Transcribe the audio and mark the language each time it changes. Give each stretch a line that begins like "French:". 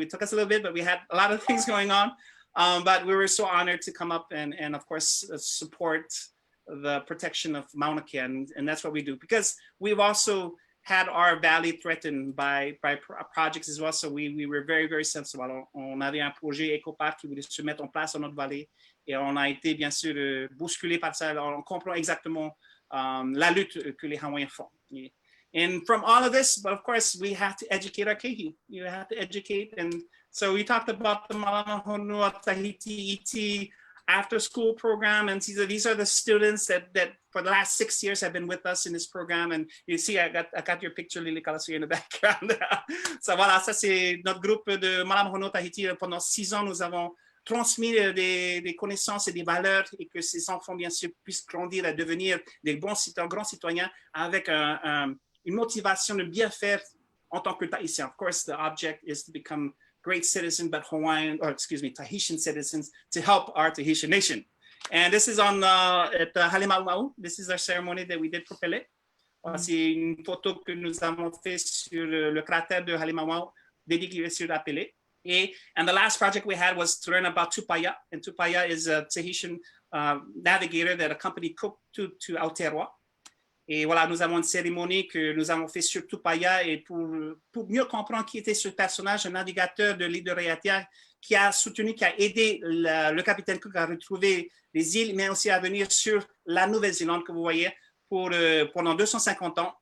English: It took us a little bit, but we had a lot of things going on. But we were so honored to come up and of course, support the protection of Mauna Kea. And that's what we do. Because we've also had our valley threatened by projects as well. So we were very, very sensible.
French: Alors, on avait un projet éco-parc qui voulait se mettre en place dans notre vallée. Et on a été, bien sûr, bousculé par ça. Alors, on comprend exactement la lutte que les Hawaiians font.
English: And from all of this, but of course, we have to educate our keiki. You have to educate. And so we talked about the Malama Honua Tahiti ET after school program. And these are the students that for the last 6 years have been with us in this program. And you see, I got your picture, Lilikalā, in the background.
French: So voilà, ça c'est notre groupe de Malama Honua Tahiti. Pendant 6 ans, nous avons transmis des connaissances et des valeurs et que ces enfants, bien sûr, puissent grandir à devenir des bons citoyens, grands citoyens avec une motivation de bien faire en tant que Tahitien.
English: Of course, the object is to become great citizens, but Tahitian citizens to help our Tahitian nation. And this is on at Halemau'au. This is our ceremony that we did for Pele.
French: C'est une photo que nous avons fait sur le cratère de Halemau'au, dédié sur la Pele.
English: And the last project we had was to learn about Tupaya. And Tupaya is a Tahitian navigator that accompanied Cook to Aotearoa.
French: Et voilà, nous avons une cérémonie que nous avons fait sur Tupaya et pour mieux comprendre qui était ce personnage, un navigateur de l'île de Raiatea qui a soutenu, qui a aidé le capitaine Cook à retrouver les îles, mais aussi à venir sur la Nouvelle-Zélande que vous voyez pendant 250 ans.